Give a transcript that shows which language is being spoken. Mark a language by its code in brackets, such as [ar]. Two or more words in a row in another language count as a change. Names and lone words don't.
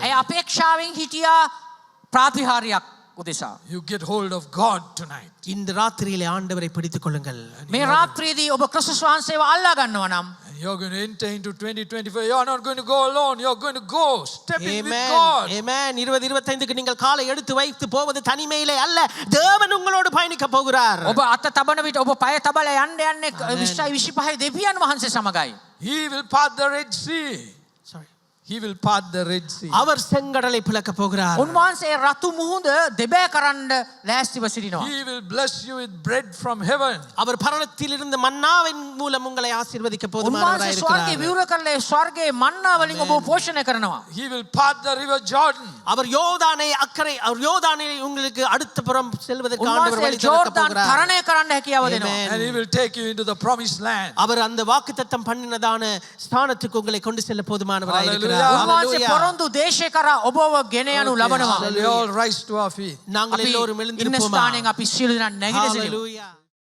[si] ඇය අපේක්ෂාවෙන් හිටියා ප්‍රාතිහාර්යයක් උදෙසා. [en] You get hold of God tonight. [ta] இந்த ராத்திரியிலே ஆண்டவரை பிடித்துக் கொள்ளுங்கள். [si] මේ රාත්‍රියේදී ඔබ ක්‍රිස්තුස් වහන්සේව අල්ලා ගන්නවා නම් [en] And you're going to enter into 2025. You're not going to go alone. You're going to go stepping with Amen. God. Amen. [ta] 2025க்கு நீங்கள் காலை எடுத்து வைத்து போவது தனிமையிலே அல்ல, தேவன் உங்களோடு பயணிக்க போகிறார். [si] ඔබ අත තබන විට ඔබ පය තබලා යන්න යන්නේ 2025 දෙවියන් වහන්සේ සමගයි. [en] He will part the Red Sea. Sorry. He will part the Red Sea. [ta] அவர் செங்கடலை பிளக்க போகிறார். [si] උන්වහන්සේ රතු මුහුද දෙබෑ කරන්න ලෑස්තිව සිටිනවා. [en] He will bless you with bread from heaven. [ta] அவர் பரலத்திலிருந்து மன்னாவின் மூலம் உங்களை ஆசீர்வதிக்க [si] උන්වහන්සේ [ta] போதுமானவராய் [si] ස්වර්ගයේ [ta] இருக்கிறார். [si] විවර කරලා ස්වර්ගයේ මන්නා වලින් ඔබ පෝෂණය කරනවා. [en] He will part the river Jordan. [ta] அவர் யோர்தானை உங்களுக்கு அடுத்த புறம் செல்வதற்கு ஆண்டவர் [si] උන්වහන්සේ [ta] வழி திறக்க [si] ජෝර්දාන් [ta] போகிறார். [si] තරණය කරන්න හැකියාව දෙනවා. [en] Amen. And He will take you into the promised land. [ta] அவர் அந்த வாக்குத்தத்தம் பண்ணினதான ஸ்தானத்துக்கு உங்களை கொண்டு செல்ல போதுமானவராய் [en] Hallelujah. [ta] இருக்கிறார். [si] උන්වහන්සේ [en] Hallelujah. [si] පොරොන්දු දේශේ කරා ඔබව ගෙන යනු ලබනවා. [en] So we all rise to our feet. [ta] நாங்கள் [si] අපි [ta] எல்லோரும் [si] ඉන්න [ta] எழுந்திருப்போமா? [si] ස්ථානයෙන් අපි සියලු දෙනා නැගිට සිටිමු. [en] Hallelujah.